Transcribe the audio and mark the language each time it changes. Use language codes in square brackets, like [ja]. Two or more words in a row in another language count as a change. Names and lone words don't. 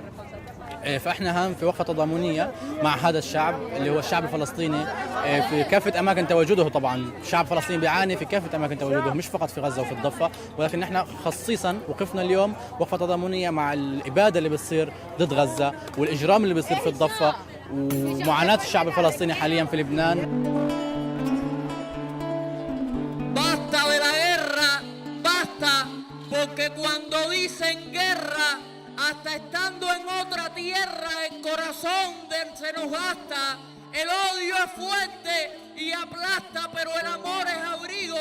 [ar] فإحنا هون في وقفة تضامنية مع هذا الشعب اللي هو الشعب الفلسطيني في كافة أماكن تواجده. طبعا الشعب الفلسطيني بيعاني في كافة أماكن تواجده، مش فقط في غزة وفي الضفة، ولكن نحن خصيصا وقفنا اليوم وقفة تضامنية مع الإبادة اللي بتصير ضد غزة والإجرام اللي بيصير في الضفة ومعاناة الشعب الفلسطيني حاليا في لبنان. [es] Basta de la guerra, basta, porque cuando dicen guerra, hasta estando en otra tierra, el corazón se nos gasta. El odio es fuerte y aplasta, pero el amor es abrigo.